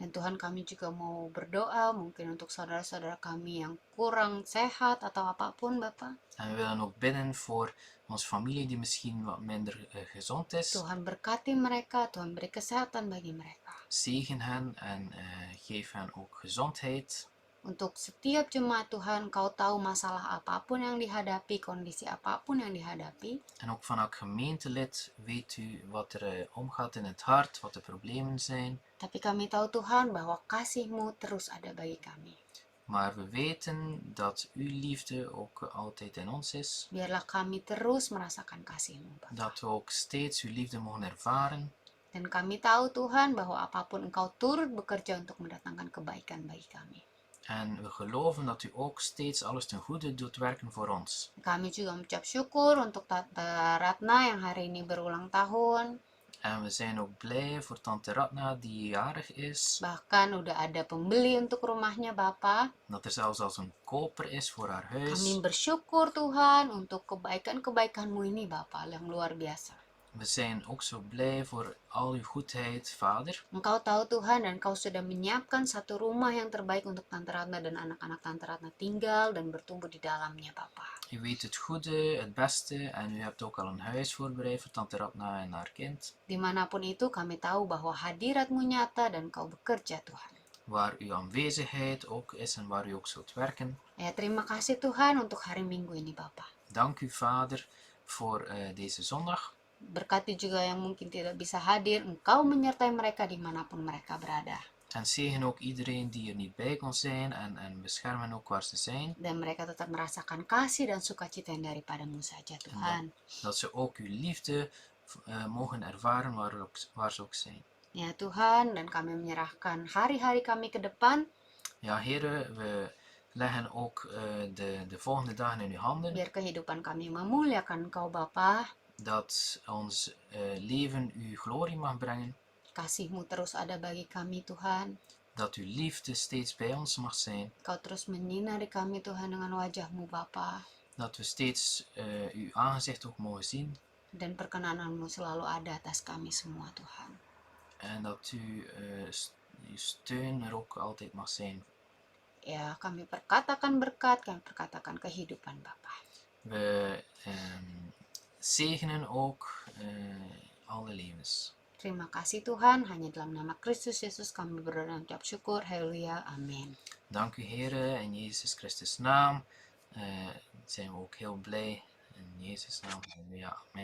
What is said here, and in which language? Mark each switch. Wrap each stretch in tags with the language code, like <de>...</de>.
<id>Dan Tuhan, kami juga mau berdoa mungkin untuk saudara-saudara kami yang kurang sehat atau apapun Bapa.</id> <nl>En we willen ook bidden voor onze familie die misschien wat minder gezond is.</nl> <id>Tuhan berkati mereka, Tuhan beri kesehatan bagi mereka.</id> <nl>Zegen hen en geef hen ook gezondheid.</nl> <id>Untuk setiap jemaat Tuhan, Kau tahu masalah apapun yang dihadapi, kondisi apapun yang dihadapi.</id> <nl>En ook van elk gemeentelid weet u wat er omgaat in het hart, wat de problemen zijn.</nl> <id>Tapi kami tahu Tuhan bahwa kasih-Mu terus ada bagi kami.</id> <nl>Maar we weten dat uw liefde ook altijd in ons is.</nl> <id>Biarlah kami terus merasakan kasih-Mu, Bapa.</id> <nl>Dat we ook steeds uw liefde mogen ervaren.</nl> <id>Dan kami tahu Tuhan bahwa apapun Engkau turut bekerja untuk mendatangkan kebaikan bagi kami.</id> <nl>En we geloven dat u ook steeds alles ten goede doet werken voor ons.</nl> <id>Kami juga mengucap syukur untuk Tante Ratna yang hari ini berulang tahun.</id> <nl>En we zijn ook blij voor Tante Ratna die jarig is.</nl> <id>Bahkan udah ada pembeli untuk rumahnya Bapa.</id> <nl>Dat er zelfs als een koper is voor haar</nl> <id>Kami</id> <nl>huis.</nl> <id>bersyukur Tuhan untuk kebaikan-kebaikan-Mu ini Bapa yang luar biasa.</id> <nl>We zijn ook zo blij voor al uw goedheid, Vader.</nl> <id>Engkau tahu Tuhan dan Kau sudah menyiapkan satu rumah yang terbaik untuk Tante Ratna dan anak-anak Tante Ratna tinggal dan bertumbuh di dalamnya Bapa.</id> <nl>U weet het goede, het beste en u hebt ook al een huis voorbereid voor Tante Ratna en haar kind.</nl> <id>Dimanapun itu kami tahu bahwa hadirat-Mu nyata dan Kau bekerja Tuhan.</id> <nl>Waar uw aanwezigheid ook is en waar u ook zult werken.</nl> <id>Ya, terima kasih Tuhan untuk hari Minggu ini Bapa.</id> <nl>Dank u, Vader, voor deze zondag.</nl> <id>Berkati juga yang mungkin tidak bisa hadir, Engkau menyertai mereka dimanapun mereka berada.</id> <nl>En zegen ook iedereen die er niet bij kon zijn en bescherm hen ook waar ze zijn.</nl> <id>Dan mereka tetap merasakan kasih dan sukacita yang daripada-Mu saja Tuhan.</id> <nl>Dat ze ook uw liefde mogen ervaren waar ze ook zijn.</nl> <id>Ya Tuhan, dan kami menyerahkan hari-hari kami ke depan.</id> <nl>Ja, heren, we leggen ook de volgende dagen in uw handen.</nl> <id>Biar kehidupan kami memuliakan Engkau Bapa.</id> <nl>Dat ons leven uw glorie mag brengen.</nl> <id>Kasih-Mu terus ada bagi kami Tuhan.</id> <nl>Dat uw liefde steeds bij ons mag zijn.</nl> <id>Kau terus menyinari kami Tuhan dengan wajah-Mu Bapa.</id> <nl>Dat we steeds uw aangezicht ook mogen zien.</nl> <id>Dan perkenanan-Mu selalu ada atas kami semua Tuhan.</id> <nl>En dat uw steun er ook altijd mag zijn.</nl> <id>Ya, kami perkatakan berkat, kami perkatakan kehidupan Bapa.</id> <nl>We zegenen ook alle levens.</nl> <id>Terima kasih Tuhan, hanya dalam nama Kristus Yesus kami berdoa dan ucap syukur. Haleluya, amin.</id> <nl>Dank u Heere, in Jezus Christus naam zijn we ook heel blij. In Jezus naam, haleluja, amen.</nl>